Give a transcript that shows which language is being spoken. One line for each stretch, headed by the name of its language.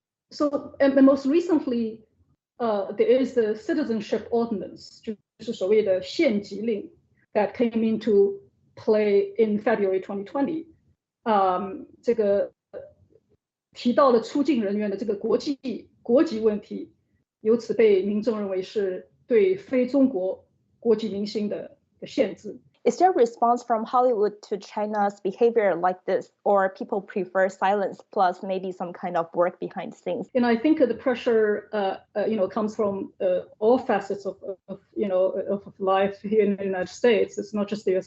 English: So and most recently, there is the Citizenship Ordinance，
Chinese: 就是所谓的县级令
English: that came into play in February 2020。
Chinese: 这个提到了出境人员的这个国籍问题，由此被民众认为是对非中国国籍明星的限制。
English: Is there a response from Hollywood to China's behavior like this, or people prefer silence plus maybe some kind of work behind the scenes? And I think the pressure, comes from all facets of life here in the United States. It's not just the U.S.